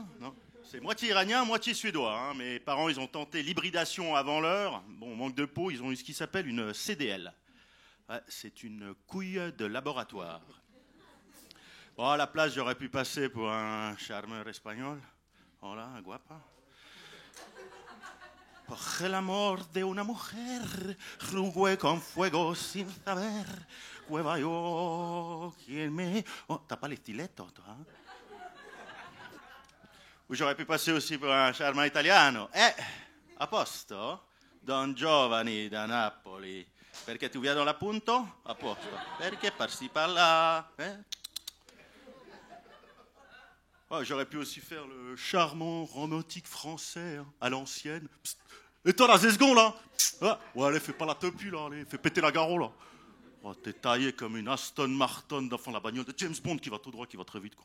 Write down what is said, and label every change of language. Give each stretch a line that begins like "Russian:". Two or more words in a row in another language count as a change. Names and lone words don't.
French: Non, c'est moitié iranien, moitié suédois. Hein. Mes parents, ils ont tenté l'hybridation avant l'heure. Bon, manque de peau, ils ont eu ce qui s'appelle une CDL. Ouais, c'est une couille de laboratoire. Bon, à la place, j'aurais pu passer pour un charmeur espagnol.
Spanish: Hola, guapa. Por el amor de una mujer, jugué con fuego sin saber. Cueva yo, quien me...
French: Oh, t'as pas les stilettos, toi, hein? Ou j'aurais pu passer aussi pour un charmant italiano.
Italian: A posto? Don Giovanni da Napoli.
French: Perché tu viens dans la punto?
Italian: A posto.
French: Perché par-ci par-là? Oh, j'aurais pu aussi faire le charmant romantique français, hein, à l'ancienne. Psst. Et toi, là, 10 secondes, là. Ah, ouais, allez, fais pas la tepu, là, allez, fais péter la garrot, là. Oh, t'es taillé comme une Aston Martin d'enfant la bagnole de James Bond qui va tout droit, qui va très vite, quoi.